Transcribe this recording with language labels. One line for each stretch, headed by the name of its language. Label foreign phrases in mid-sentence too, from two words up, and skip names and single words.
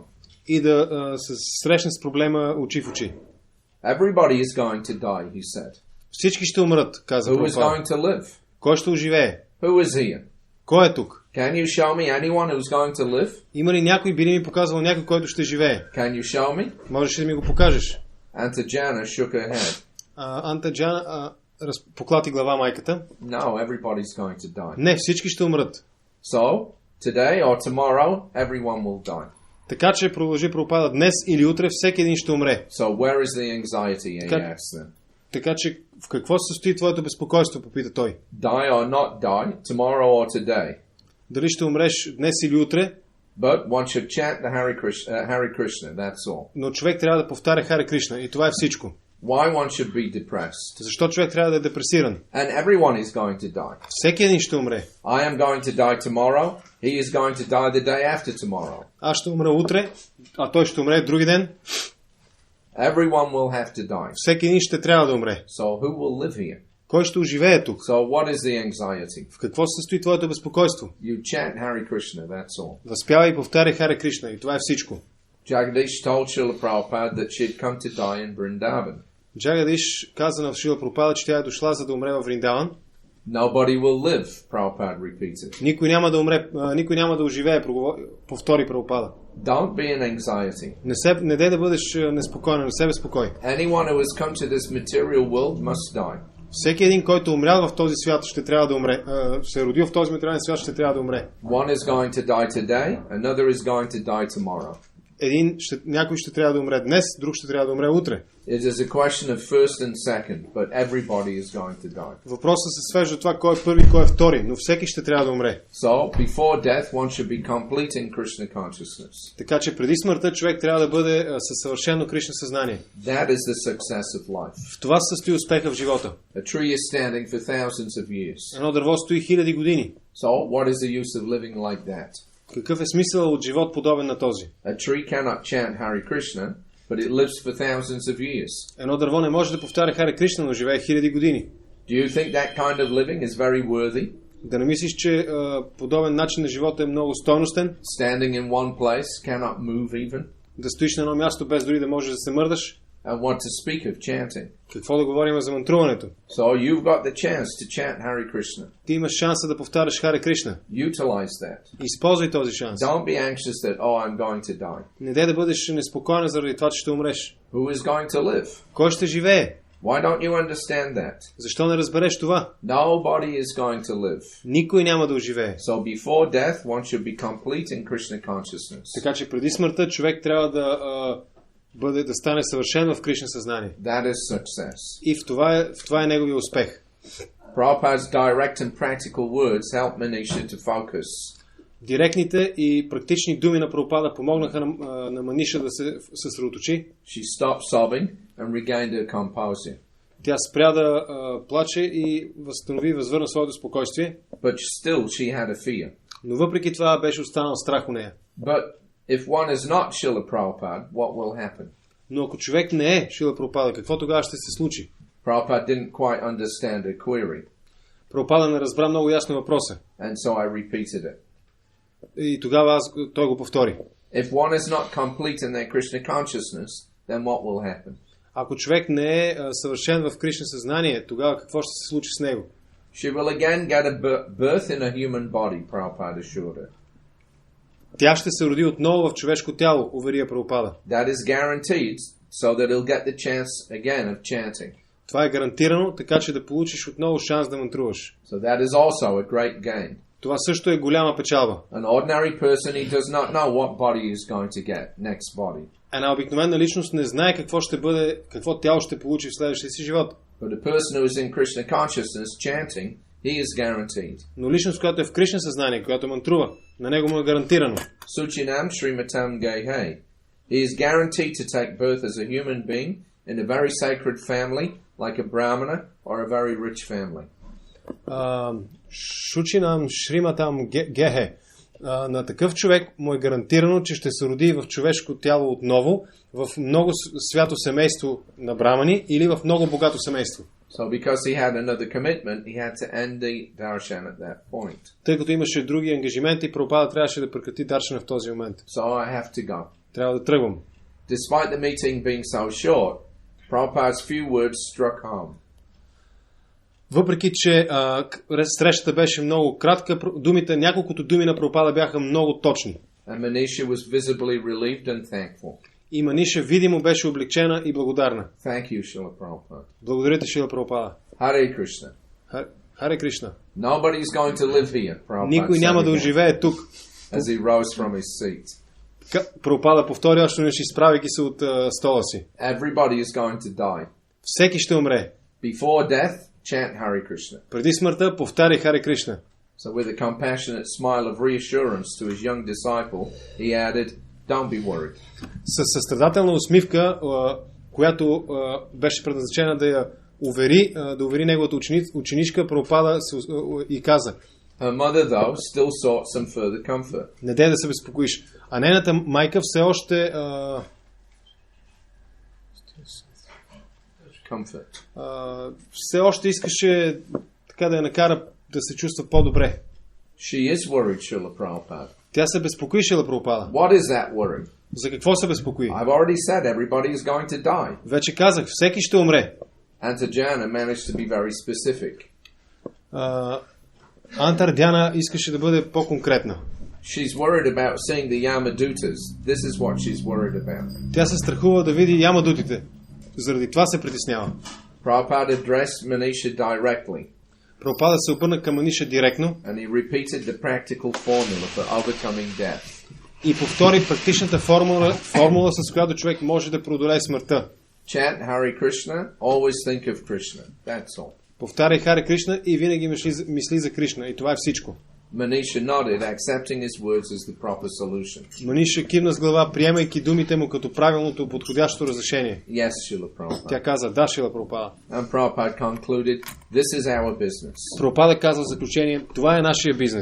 Bulgarian: И да се срещне с проблема очи в очи.
English: Everybody is going to die, he said.
Bulgarian: Всички ще умрат, каза
English: Who is Прабхупада. going to live?
Bulgarian: Кой ще оживее?
English: Who is here?
Bulgarian: Кой е тук?
English: Can you show me anyone who's going to live?
Bulgarian: Има ли някой, би ли ми показвал някой, който ще живее?
English: Can you show me?
Bulgarian: Можеш ли да ми го покажеш?
English: Antajana shook her head.
Bulgarian: Антаджана поклати глава майката.
English: No, everybody's going to die.
Bulgarian: Не, всички ще умрат.
English: So, today or tomorrow, everyone will die.
Bulgarian: Така че продължи Прабхупада, днес или утре всеки един ще умре.
English: So, where is the anxiety, he asked them.
Bulgarian: Така че в какво се състои твоето безпокойство, попита той.
English: Die or not die, tomorrow or today.
Bulgarian: Дали ще умреш днес или утре?
English: But one should chant the Hare Krishna, that's all.
Bulgarian: Но човек трябва да повтаря Харе Кришна и това е всичко.
English: Why one should be depressed?
Bulgarian: Защо човек трябва да е депресиран?
English: And everyone is going to die.
Bulgarian: Всеки един ще умре.
English: I am going to die tomorrow. He is going to die the day after tomorrow.
Bulgarian: Аз ще умра утре, а той ще умре други ден.
English: Everyone will have to die.
Bulgarian: Всеки един ще трябва да умре.
English: So who will live here?
Bulgarian: Кой ще оживее тук?
English: So what is the anxiety?
Bulgarian: В какво се състои твоето безпокойство?
English: You chant Hare Krishna, that's all.
Bulgarian: Възпявай и повтаряй Харе Кришна и това е всичко.
English: Jagadish told Srila Prabhupada that she had come to die in Vrindavan.
Bulgarian: Джагадиш каза на Шрила Прабхупада, че тя е дошла за да умре във Вриндаван.
English: Nobody will live, Prabhupada repeated.
Bulgarian: Никой няма да умре, никой няма да оживее, повтори Прабхупада.
English: Don't be in anxiety.
Bulgarian: Не дей да бъдеш неспокоен, не се безпокой.
English: Anyone who has come to this material world must die.
Bulgarian: Всеки един, който умрял в този свят, ще трябва да умре. Се е родил в този материален свят, ще трябва да умре.
English: One is going to die today, another is going to die tomorrow.
Bulgarian: Някой ще трябва да умре днес, друг ще трябва да умре утре.
English: It is a question of first and second, but everybody is going to die.
Bulgarian: Въпросът се свежда до това кой е първи, кой е втори, но всеки ще трябва да умре.
English: So, before death, one should be complete in Krishna consciousness.
Bulgarian: Така че преди смъртта човек трябва да бъде със съвършено Кришна съзнание.
English: That is the success of life.
Bulgarian: В това се състои успеха в живота.
English: A tree is standing for thousands of years.
Bulgarian: Едно дърво стои хиляди години.
English: So, what is the use of living like that?
Bulgarian: Какъв е смисъл от живот подобен на този?
English: A tree cannot chant Hare Krishna, but it lives for thousands of years.
Bulgarian: Едно дърво не може да повтаря Харе Кришна, но живее хиляди години.
English: Do you think that kind of living is very worthy?
Bulgarian: Да не мислиш, че подобен начин на живота е много стойностен?
English: Standing in one place, cannot move even?
Bulgarian: Да стоиш на едно място без дори да можеш да се мърдаш?
English: And what to speak of chanting?
Bulgarian: Какво да говорим за мантруването?
English: So you've got the chance to chant Hare Krishna.
Bulgarian: Ти имаш шанса да повтаряш Харе Кришна.
English: Utilize that.
Bulgarian: Използвай този шанс.
English: Don't be anxious that, I'm going to die.
Bulgarian: Не дай да бъдеш неспокоен заради това, че ще умреш.
English: Who is going to live?
Bulgarian: Кой ще живее?
English: Why don't you understand that?
Bulgarian: Защо не разбереш това?
English: Nobody is going to live.
Bulgarian: Никой няма да оживее.
English: So before death, one should be complete in Krishna consciousness.
Bulgarian: Така че преди смъртта човек трябва да стане съвършен в Кришна съзнание.
English: That is success.
Bulgarian: И в това е неговия успех.
English: Prabhupada's direct and practical words help Manisha to focus.
Bulgarian: Директните и практични думи на Прабхупада помогнаха на Маниша да се съсредоточи.
English: She stopped sobbing and regained her composure.
Bulgarian: Тя спря да плаче и възвърна своето спокойствие.
English: But still she had a fear.
Bulgarian: Но въпреки това беше останал страх у нея.
English: But if one is not Srila Prabhupada, what will happen?
Bulgarian: Но ако човек не е Шрила Прабхупада, какво тогава ще се случи?
English: Prabhupada didn't quite understand her query.
Bulgarian: Прабхупада не разбра много ясно въпроса.
English: And so I repeated it.
Bulgarian: И тогава той го повтори.
English: If one is not complete in their Krishna consciousness, then what will happen?
Bulgarian: Ако човек не е съвършен в Кришна съзнание, тогава какво ще се случи с него?
English: She will again get a birth in a human body, Prabhupada assured her.
Bulgarian: Тя ще се роди отново в човешко тяло, увери я Прабхупада.
English: That is guaranteed, so that he'll get the chance again of chanting.
Bulgarian: Това е гарантирано, така че да получиш отново шанс да мантруваш.
English: So that is also a great gain.
Bulgarian: Това също е голяма печалба.
English: An ordinary person, he does not know what body is going to get, next body.
Bulgarian: Една обикновена личност не знае какво тяло ще получи в следващия си живот.
English: But a person who is in Krishna consciousness chanting, he is guaranteed.
Bulgarian: Но личност, която е в Кришна съзнание, която мантрува, на него му е гарантирано.
Sanskrit: Suchinam Srimatam Gehe.
English: He is guaranteed to take birth as a human being in a very sacred family, like a brahmana or a very rich family.
Sanskrit: शुचीनां श्रीमतां गेहे.
Bulgarian: На такъв човек му е гарантирано, че ще се роди в човешко тяло отново, в много свято семейство на брамани или в много богато семейство.
English: So because he had another commitment, he had to end the darshan at that point.
Bulgarian: Тъй като имаше други ангажименти, Прабхупада трябваше да прекрати даршана в този момент.
English: So I have to go.
Bulgarian: Трябва да тръгвам.
English: Despite the meeting being so short, Prabhupada's few words struck home.
Bulgarian: Въпреки, че срещата беше много кратка, няколкото думи на Прабхупада бяха много точни.
English: And Manisha was visibly relieved and thankful.
Bulgarian: И Маниша видимо беше облегчена и благодарна.
English: Thank you, Srila Prabhupada.
Bulgarian: Благодаря ти, Шрила Прабхупада.
English: Hare Krishna.
Bulgarian: Харе Кришна.
English: Nobody is going to live here, Prabhupada.
Bulgarian: Никой няма да оживее тук.
English: As he rose from his seat.
Bulgarian: Прабхупада повтори още нещо, изправяйки се от стола си.
English: Everybody is going to die.
Bulgarian: Всеки ще умре.
English: Before death, chant Hare Krishna.
Bulgarian: Преди смъртта повтаряй Харе Кришна.
English: So with a compassionate smile of reassurance to his young disciple, he added, don't be worried.
Bulgarian: Със състрадателна усмивка, която беше предназначена да увери неговата ученичка, Прабхупада и каза:
English: Her mother, though, still sought some further comfort.
Bulgarian: Не дей да се безпокоиш. А нейната майка все още все още искаше така да я накара да се чувства по-добре.
English: She is worried, Srila Prabhupada.
Bulgarian: Тя се безпокои, Шрила Прабхупада.
English: What is that worry?
Bulgarian: За какво се безпокои?
English: I've already said everybody is going to die.
Bulgarian: Вече казах, всеки ще умре.
English: Antajana managed to be very specific.
Bulgarian: Антардяна искаше да бъде по-конкретна.
English: She's worried about seeing the Yamadutas. This is what she's worried about.
Bulgarian: Tя се страхува да види ямадутите. Заради това се притеснява.
English: Prabhupada addressed Manisha directly.
Bulgarian: Прабхупада се обърна към Маниша директно.
English: And he repeated the practical formula for overcoming death.
Bulgarian: И повтори практичната формула, с която човек може да преодолее смъртта.
English: Chant Hare Krishna, always think of Krishna. That's all.
Bulgarian: Повтаряй Харе Кришна и винаги мисли за Кришна. И това е всичко.
English: Manisha nodded, accepting his words as the proper solution.
Bulgarian: Маниша кивна с глава, приемайки думите му като правилното, подходящо разрешение.
English: Yes, Srila Prabhupada.
Bulgarian: Тя каза: да, Шрила Прабхупада.
English: And Prabhupada concluded, this is our business.
Bulgarian: Прабхупада каза в заключение: това е нашия бизнес.